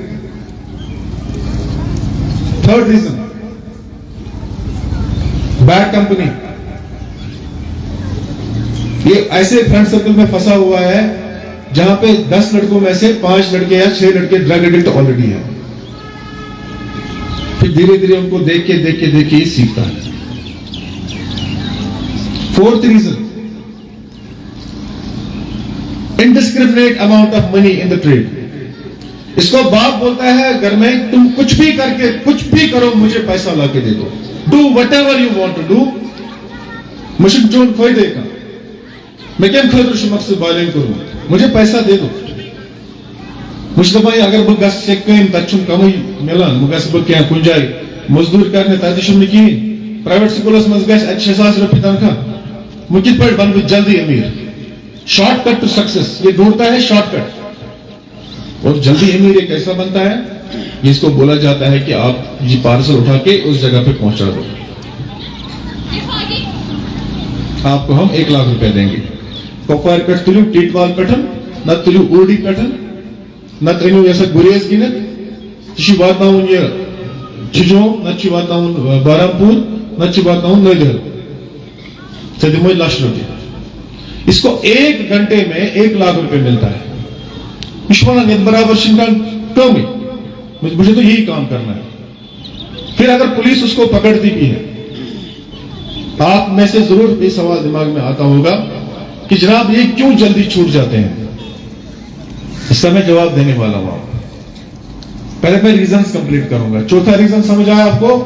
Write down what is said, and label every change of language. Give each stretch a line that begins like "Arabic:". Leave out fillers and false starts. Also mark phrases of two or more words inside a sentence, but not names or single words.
English: third reason bad company
Urdu: یہ ایسے
English: friend circle
Urdu: میں پھنسا ہوا ہے جہاں پہ 10 لڑکوں میں سے 5 لڑکے یا 6 لڑکے
English: drug addict already
Urdu: ہیں پھر دھیرے دھیرے ان کو دیکھ کے ہی سیکھتا ہے
English: fourth reason indiscriminate amount of money in the trade
Urdu: اس کو باپ بولتا ہے گھر میں تم کچھ بھی کر کے کچھ بھی کرو مجھے پیسہ لا کے دے دو
English: do whatever you want to do
Urdu: مجھے جو فائدے کا میں کیا خطر مقصد بالین کروں مجھے پیسہ دے دو مجھے
Kashmiri: بھائی اگر بہ گھس کم تک کم ملان بہ گھس بہ کن جائے مزدور کرنے تک کہین پرائیویٹ سکولس مز گھس 6,000 روپے تنخواہ میں کت پہ بن بہ جلدی امیر
English: short cut to success
Urdu: یہ ڈھونڈتا ہے شارٹ کٹ اور جلدی امیر یہ کیسا بنتا ہے اس کو بولا جاتا ہے کہ آپ یہ پارسل اٹھا کے اس جگہ پہ پہنچا دو آپ کو ہم 1 لاکھ روپے دیں گے
Kashmiri: کپوار پہ تلو ٹیٹوال پہ نہ تلو اوڑی پہ نہ تنو ایسا گریز گنت یہ واتن یہ جھجو نہ واتن بارہمپور نہ واتن نادر ژے دمو 1 لاکھ روپے
Urdu: اس کو 1 گھنٹے میں 1 لاکھ روپے ملتا ہے یہ برابر کم ہی مجھے تو یہی کام کرنا ہے پھر اگر پولیس اس کو پکڑتی بھی ہے آپ میں سے ضرور یہ سوال دماغ میں آتا ہوگا کہ جناب یہ کیوں جلدی چھوٹ جاتے ہیں اس کا میں جواب دینے والا ہوں پہلے میں
English: reasons complete
Urdu: کروں گا چوتھا ریزن سمجھ آیا آپ کو